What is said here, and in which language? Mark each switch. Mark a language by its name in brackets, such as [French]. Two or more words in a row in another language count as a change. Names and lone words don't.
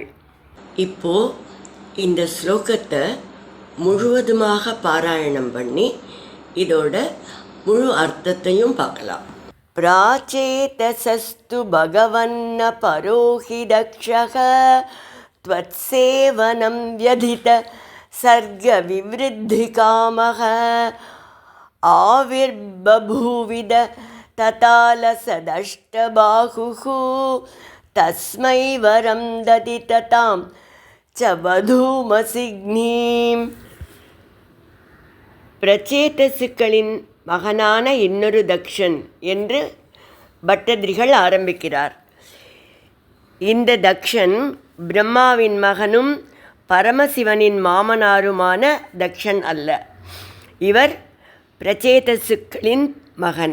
[Tamil] இப்போ இந்த ஸ்லோகத்தை முழுவதுமாக பாராயணம் பண்ணி இதோட முழு அர்த்தத்தையும் பார்க்கலாம். [Sanskrit] प्राचेतसस्तु भगवन्न परोहि दक्षक. त्वत्सेवनं व्यधित सर्ग विवृद्धिकामक. ஆவிர்பூவித ततालसदष्टबाहुः. तस्मै वरं ददिततां च वधूमसिग्नीम्. [Tamil] பிரச்சேதசுக்களின் மகனான இன்னொரு தக்ஷன் என்று பட்டதிரிகள் ஆரம்பிக்கிறார். இந்த தக்ஷன் பிரம்மாவின் மகனும் பரமசிவனின் மாமனாருமான தக்ஷன் அல்ல. இவர் பிரச்சேதசுக்களின் மகன்.